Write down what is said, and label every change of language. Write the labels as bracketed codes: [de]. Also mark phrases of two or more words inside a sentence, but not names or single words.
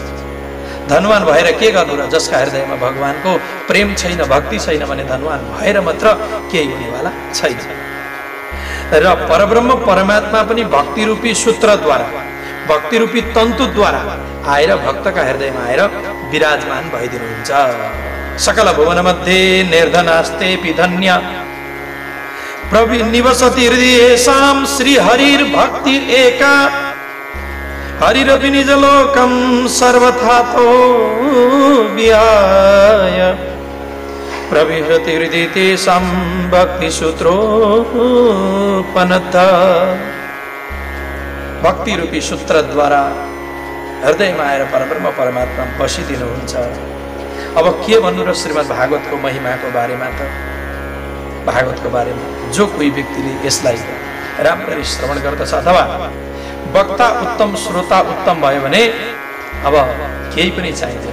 [ne] धनवान भएर के गर्नु र जसका हृदयमा भगवानको प्रेम छैन, भक्ति छैन भने धनवान भएर मात्र केही हुनेवाला छैन। र परब्रह्म परमात्मा पनि भक्ति रूपी सूत्रद्वारा, भक्ति रूपी तन्तुद्वारा आएर भक्तका हृदयमा आएर विराजमान भइदिनुहुन्छ। [sa] सकल भुवन मध्ये निर्धनास्तेपि धन्य निवसति हृदयेषां श्री हरिर भक्ति एका हरिरपि निज लोकं सर्वथा तो विहाय प्रविहृति हृदय तेषां भक्ति सूत्रोपनता। [ne] भक्ति रूपी सूत्र द्वारा हृदयमा आएर परब्रह्म परमात्मा बसिदिनुहुन्छ। अब के भन्नु र श्रीमद् भागवतको महिमाको बारेमा त? भागवतको बारेमा जो कोही व्यक्तिले यसलाई राम्ररी श्रवण गर्दछ अथवा वक्ता उत्तम श्रोता उत्तम भयो भने अब केही पनि चाहिँदैन।